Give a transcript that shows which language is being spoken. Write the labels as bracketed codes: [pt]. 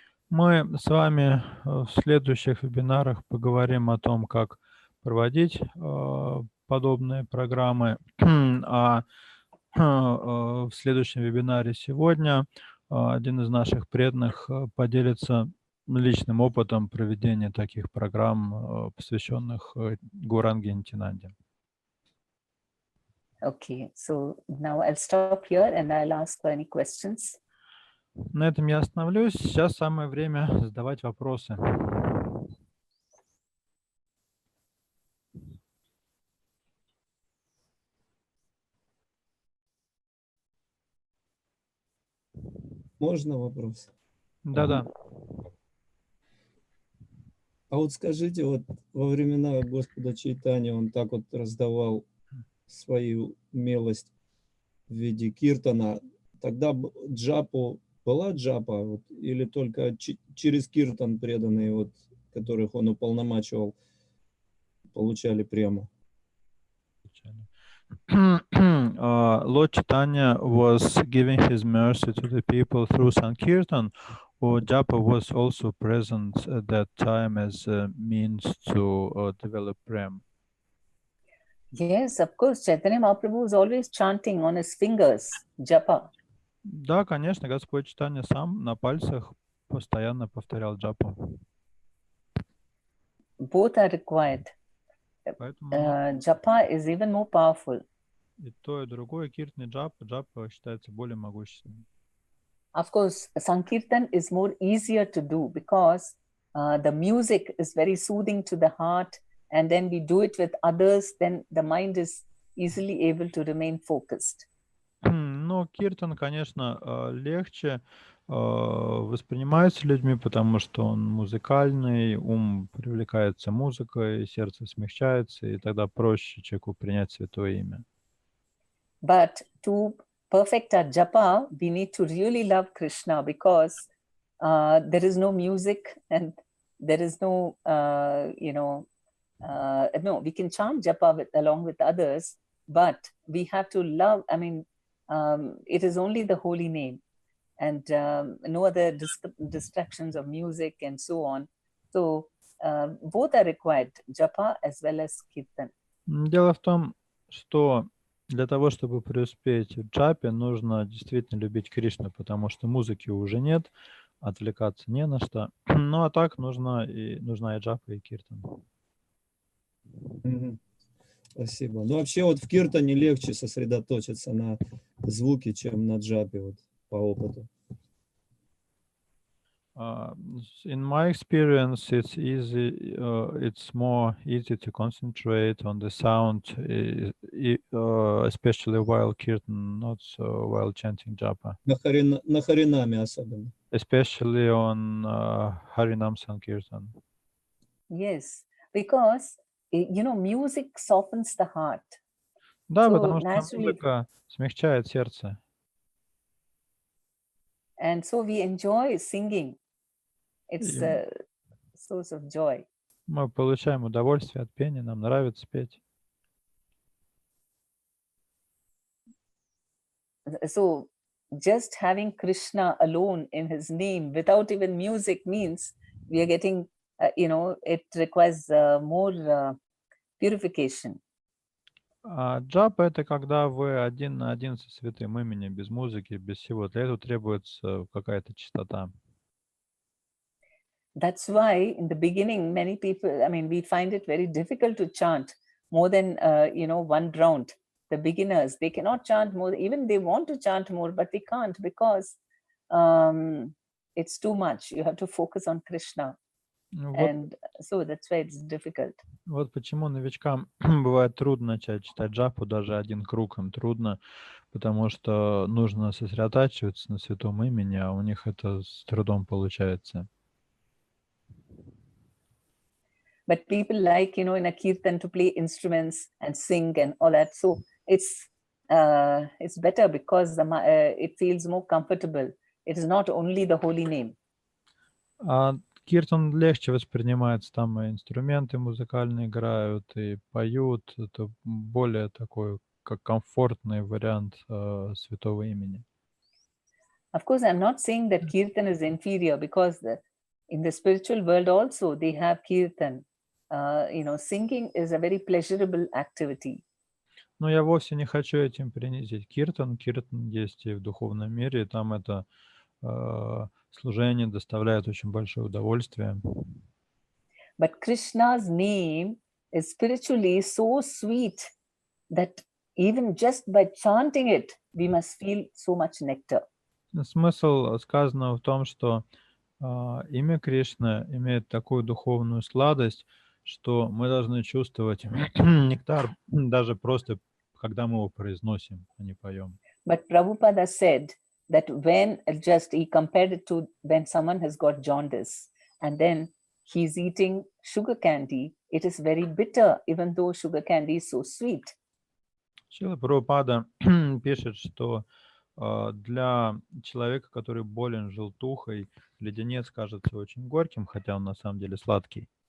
[ru] Мы с вами в следующих вебинарах поговорим о том, как проводить подобные программы, а в следующем вебинаре сегодня один из наших преданных поделится личным опытом проведения таких программ, посвященных Гауранги и Нитянанде. [en] Okay, so now I'll stop here and I'll ask for any questions. [ru] На этом я остановлюсь. Сейчас самое время задавать вопросы. Можно вопрос? Да-да. А вот скажите, вот во времена Господа Чайтани он так вот раздавал свою милость в виде киртана, тогда джапу была джапа, вот, или только через киртан преданные, вот, которых он уполномачивал, получали прему? [en] Lord Chaitanya was giving his mercy to the people through Sankirtan, or Japa was also present at that time as a means to develop Prem? Yes, of course. Chaitanya Mahaprabhu was always chanting on his fingers, japa. [ru] Да, конечно, Господь Чайтанья сам на пальцах постоянно повторял джапу. [en] Both are required. Japa is even more powerful. [ru] И то, и другое, киртан и джапа, джапа считается более могущественным. [en] Of course, Sankirtan is more easier to do because the music is very soothing to the heart, and then we do it with others, then the mind is easily able to remain focused. [ru] Ну, киртан, конечно, легче воспринимается людьми, потому что он музыкальный, ум привлекается музыкой, сердце смягчается, и тогда проще человеку принять Святое Имя. [en] But to perfect our japa, we need to really love Krishna because there is no music and there is no, no, we can chant japa along with others, but we have to love, it is only the holy name and no other distractions of music and so on. So both are required, japa as well as kirtan. [ru] Дело в том, что для того, чтобы преуспеть в джапе, нужно действительно любить Кришну, потому что музыки уже нет, отвлекаться не на что. Ну а так нужна и джапа, и киртан. Спасибо. Ну вообще вот в киртане легче сосредоточиться на звуке, чем на джапе, вот по опыту. [en] In my experience, it's easy. It's more easy to concentrate on the sound, especially while kirtan, not so while chanting japa. [ru] На харинаме особенно. [en] Especially on Harinam Sankirtan. Yes, because music softens the heart. [ru] Да, [en] So [ru] потому что [en] naturally, [ru] музыка смягчает сердце. [en] And so we enjoy singing. It's a source of joy. [ru] Мы получаем удовольствие от пения, нам нравится петь. [en] So just having Krishna alone in his name without even music means we are getting, it requires more purification. [ru] Джапа — это когда вы один на один со святым именем, без музыки, без всего. Для этого требуется какая-то чистота. [en] That's why in the beginning, many people, we find it very difficult to chant more than, one round. The beginners, they cannot chant more, even they want to chant more, but they can't because it's too much. You have to focus on Krishna. And so that's why it's difficult. [ru] Вот почему новичкам бывает трудно начать читать джапу, даже один круг им трудно, потому что нужно сосредотачиваться на святом имени, а у них это с трудом получается. [en] But people like, in a kirtan to play instruments and sing and all that. So it's better because it feels more comfortable. It is not only the holy name. [ru] Киртан легче воспринимается, там и инструменты музыкальные играют, и поют. Это более такой, как комфортный вариант святого имени. [en] Of course, I'm not saying that kirtan is inferior, because in the spiritual world also they have kirtan. Singing is a very pleasurable activity. [ru] Но я вовсе не хочу этим принизить киртан. Киртан есть и в духовном мире, и там это служение доставляет очень большое удовольствие. [en] But Krishna's name is spiritually so sweet that even just by chanting it, we must feel so much nectar. [ru] Смысл сказанного в том, что имя Кришны имеет такую духовную сладость, что мы должны чувствовать нектар даже просто, когда мы его произносим, а не поем. [en] But Prabhupada said that he compared it to when someone has got jaundice and then he's eating sugar candy, it is very bitter, even though sugar candy is so sweet. [ru] Шрила Прабхупада пишет, что для человека, который болен желтухой, леденец кажется очень горьким, хотя он на самом деле сладкий.